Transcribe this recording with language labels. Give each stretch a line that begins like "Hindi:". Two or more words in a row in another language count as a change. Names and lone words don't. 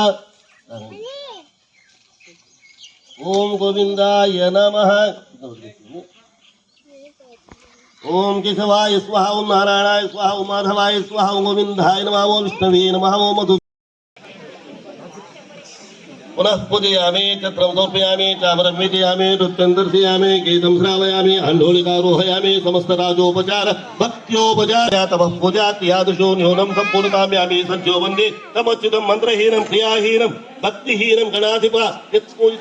Sanskrit: ఓం గోవిందాయ నమః ఓం కేశవాయ స్వాహ ఓం నారాయణాయ స్వాహ ఓం మాధవాయ స్వాహ ఓం గోవిందాయ నమః ఓం విష్ణవే నమః ఓం మధు पुनः पूजयामि छत्रं समर्पयामि चामरं वेदयामि नृत्यं दर्शयामि गीतं श्रावयामि अण्डोलिकारोहयामि समस्तराजोपचार भक्त्योपचार तपः पूजात् यादृशो न्यूनं सम्पूर्णकाम्यामि सज्जो वन्दे तमच्युतं मन्त्रहीनं क्रियाहीनं भक्तिहीनं गणाधिप यत्पूजितं